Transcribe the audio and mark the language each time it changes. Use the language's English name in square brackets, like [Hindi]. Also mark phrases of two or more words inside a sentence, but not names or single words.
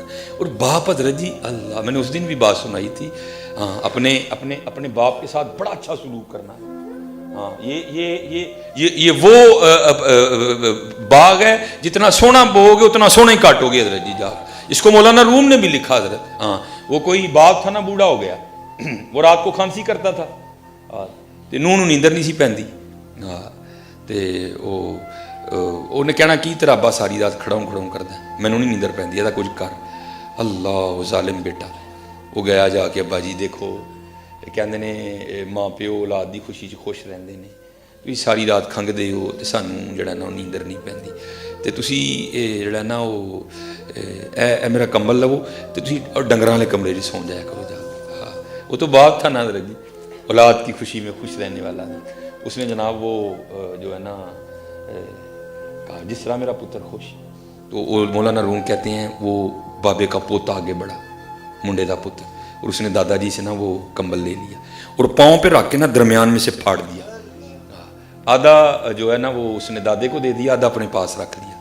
[Urdu] اور باپ حضرت جی، اللہ میں نے اس دن بھی بات سنائی تھی، ہاں اپنے باپ کے ساتھ بڑا اچھا سلوک کرنا ہے۔ ہاں یہ وہ باغ ہے، جتنا سونا بوؤ گے اتنا سونا ہی کاٹو گے حضرت جی جا، اس کو مولانا روم نے بھی لکھا حضرت۔ ہاں وہ کوئی باغ تھا نا، بوڑھا ہو گیا، وہ رات کو کھانسی کرتا تھا، [Punjabi] نوں نیندر نہیں سی پیندی، تے انہیں کہنا کی تیرا ابا ساری رات کھڑاؤں کردا ہے، مینوں نہیں نیندر پیندی، [Urdu] ایسا کچھ کر۔ اللہ ظالم بیٹا، وہ گیا جا کے ابا جی دیکھو، [Punjabi] کہندے نے ماں پیو اولاد دی خوشی چ خوش رہندے نے، تسی ساری رات کھنگدے ہو تے سانوں جڑا نا نیندر نہیں پیندی، تے تسی جڑا نا اے میرا کمبل لو تے تسی ڈنگراں والے کمرے وچ سو جایا کرو جا۔ [Urdu] ہاں وہ تو باپ تھا نا حضرت جی، اولاد کی خوشی میں خوش رہنے والا، اس نے جناب وہ جو ہے نا کہا جس طرح میرا پتر خوش، تو مولانا روم کہتے ہیں وہ بابے کا پوتا آگے بڑھا، [Punjabi] منڈے دا پتر، [Urdu] اور اس نے دادا جی سے نا وہ کمبل لے لیا اور پاؤں پہ رکھ کے نا درمیان میں سے پھاڑ دیا، آدھا جو ہے نا وہ اس نے دادے کو دے دیا، آدھا اپنے پاس رکھ لیا۔